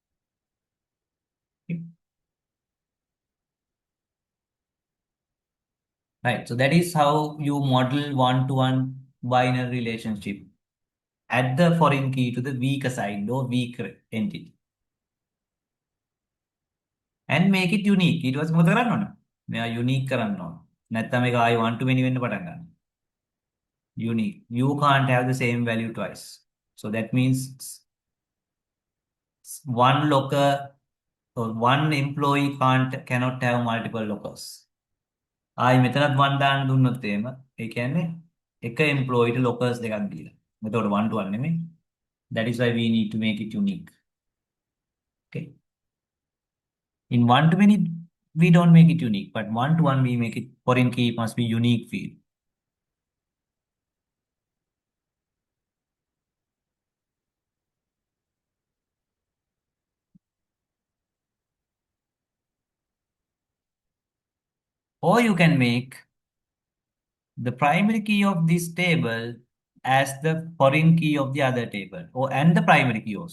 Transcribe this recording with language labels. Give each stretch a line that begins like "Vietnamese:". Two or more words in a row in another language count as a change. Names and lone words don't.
English: Okay. Right. So that is how you model one-to-one binary relationship. Add the foreign key to the weaker side or weaker entity. And make it unique. It was
Sinhala: මොකද කරන්න ඕන? මෙයා unique කරන්න ඕන. නැත්නම් මේක ආයි
English: one to many
Sinhala: වෙන්න පටන් ගන්නවා.
English: Unique. You can't have the same value twice. So that means one locker or one employee cannot have multiple lockers.
Sinhala: ආයි මෙතනත් one දාන්න දුන්නොත් එහෙම ඒ කියන්නේ එක employee ට lockers දෙකක් දීලා. එතකොට
English: one to one
Sinhala: නෙමෙයි.
English: That is why we need to make it unique. Okay. In one to many, we don't make it unique, but one to one, we make it foreign key must be unique field. Or you can make the primary key of this table as the foreign key of the other table, or and the primary key also.